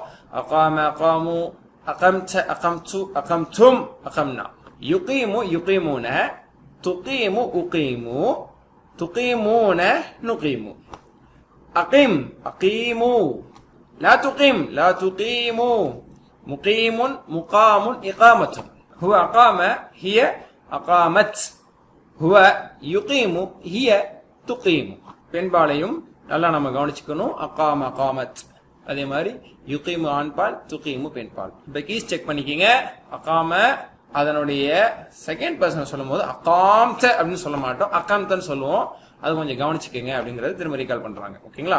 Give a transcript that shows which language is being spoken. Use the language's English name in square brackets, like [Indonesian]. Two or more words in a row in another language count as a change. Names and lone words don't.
[Arabic] أقام أقاموا، أقمت أقمت، أقمتم أقمنا. يقيم يقيمون، تقيم أقيم، تقيمون نقيم. أقم أقيموا، لا تقم لا تقيموا. مقيم مقام إقامة. هو أقام هي أقامت، هو يقيم هي تقيم. [Tamil] பெண்பாளையும் நல்லா நம்ம கவனிச்சுக்கணும். [Arabic] أقام أقامت, [Tamil] அதே மாதிரி யுகீமு ஆண்பால், துகீமு பெண்பால். இப்போ [English] keys check [Tamil] பண்ணிக்கிங்க. அகாம அதனுடைய [English] second person [Tamil] சொல்லும் போது அகாம்த அப்படின்னு சொல்ல மாட்டோம், அகாம்தன்னு சொல்லுவோம். அது கொஞ்சம் கவனிச்சுக்கங்க அப்படிங்கறது திரும்ப ரீகால் பண்றாங்க ஓகேங்களா.